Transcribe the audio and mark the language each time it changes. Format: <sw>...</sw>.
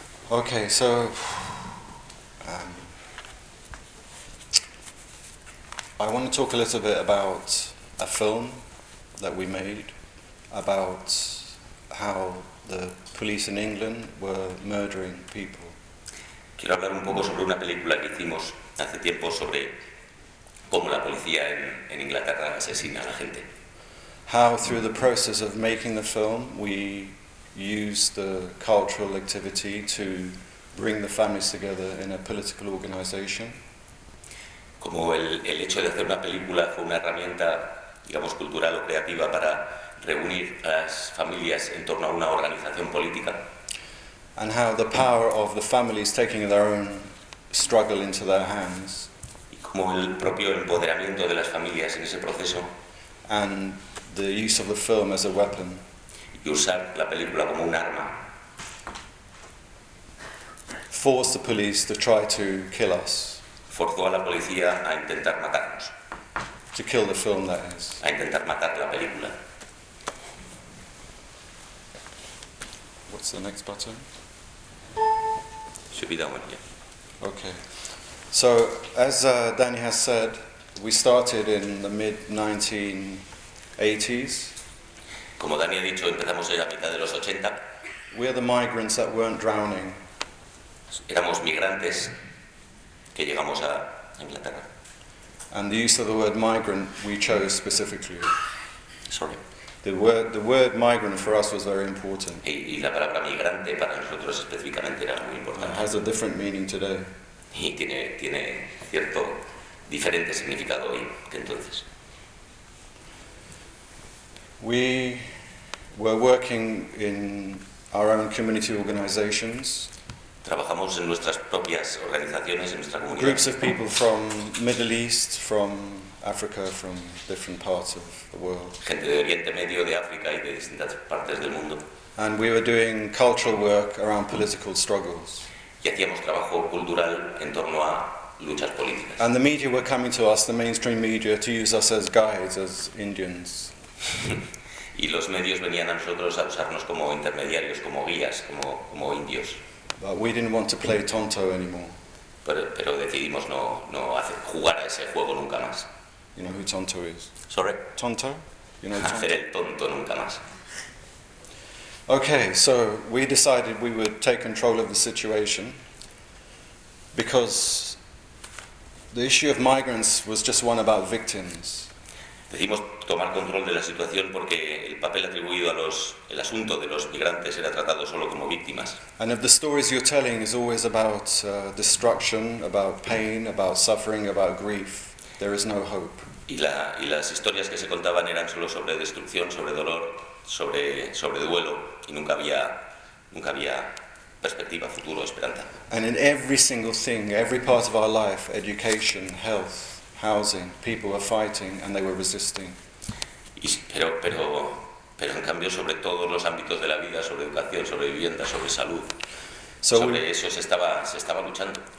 <en>Okay, so I want to talk a little bit about a film that we made about how the police in England were murdering people.</en> <es>Quiero hablar un poco sobre una película que hicimos hace tiempo sobre cómo la policía en Inglaterra asesina a la gente.</es> <en>How through the process of making the film we used the cultural activity to bring the families together in a political organization.</en> <es>Como el hecho de hacer una película fue una herramienta, digamos, cultural o creativa para reunir a las familias en torno a una organización política.</es> <en>And how the power of the families taking their own struggle into their hands.</en> <es>Y como el propio empoderamiento de las familias en ese proceso.</es> <en>And the use of the film as a weapon.</en> <es>Y usar la película como un arma.</es> <en>Forced the police to try to kill us.</en> <es>Forzó a la policía a intentar matarnos.</es> <en>To kill the film, that is.</en> <es>A intentar matar la película.</es> <en>What's the next button? Should be that one, yeah. Okay. So, as Danny has said, we started in the mid-1980s.</en> <es>Como Dani ha dicho, empezamos en la mitad de los 80.</es> <en>We are the migrants that weren't drowning.</en> <es>Éramos migrantes que llegamos a Inglaterra.</es> <en>And the use of the word migrant we chose specifically. Sorry. The word migrant for us was very important.</en> <es>Y la palabra migrante para nosotros específicamente era muy importante.</es> <en>It has a different meaning today.</en> <es>Y tiene cierto diferente significado hoy que entonces.</es> <en>We were working in our own community organizations.</en> <es>Trabajamos en nuestras propias organizaciones, en nuestra comunidad.</es> <en>Groups of people from Middle East, from Africa, from different parts of the world.</en> <es>Gente de Oriente Medio, de África y de distintas partes del mundo.</es> <en>And we were doing cultural work around political struggles.</en> <es>Y hacíamos trabajo cultural en torno a luchas políticas.</es> <en>And the media were coming to us, the mainstream media, to use us as guides, as Indians.</en> <es>Y los medios venían a nosotros a usarnos como intermediarios, como guías, como indios.</es> <en>But we didn't want to play tonto anymore.</en> <es>Pero decidimos no hacer, jugar a ese juego nunca más.</es> <en>You know who tonto is? Sorry. Tonto? You know</en> <es>hacer tonto? El tonto nunca más.</es> <en>Okay, so we decided we would take control of the situation because the issue of migrants was just one about victims.</en> <es>Decidimos tomar control de la situación porque el papel atribuido a los el asunto de los migrantes era tratado solo como víctimas.</es> <en>And if the stories you're telling is always about destruction, about pain, about suffering, about grief, there is no hope.</en> <es>Y las historias que se contaban eran solo sobre destrucción, sobre dolor, sobre duelo y nunca había perspectiva, futuro, esperanza.</es> <en>And in every single thing, every part of our life, education, health, housing, people were fighting and they were resisting.</en> <es>Pero en cambio sobre todos los ámbitos de la vida, sobre educación, sobre vivienda, sobre salud, sobre eso se estaba luchando.</es>